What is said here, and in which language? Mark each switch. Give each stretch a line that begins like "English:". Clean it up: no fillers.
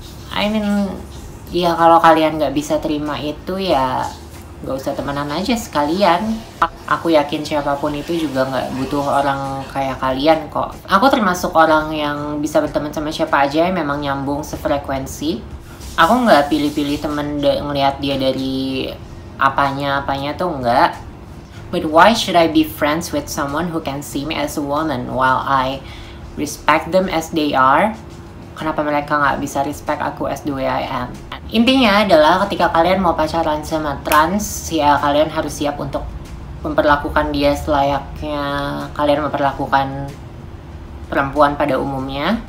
English: I mean,
Indonesian: ya kalau kalian gak bisa terima itu, ya gak usah temenan aja sekalian. Aku yakin siapapun itu juga gak butuh orang kayak kalian kok. Aku termasuk orang yang bisa berteman sama siapa aja yang memang nyambung sefrekuensi. Aku gak pilih-pilih temen ngeliat dia dari apanya tuh enggak.
English: But why should I be friends with someone who can see me as a woman while I respect them as they are?
Indonesian: Kenapa mereka nggak bisa respect aku
English: as the way I am?
Indonesian: Intinya adalah ketika kalian mau pacaran sama trans, ya kalian harus siap untuk memperlakukan dia selayaknya kalian memperlakukan perempuan pada umumnya.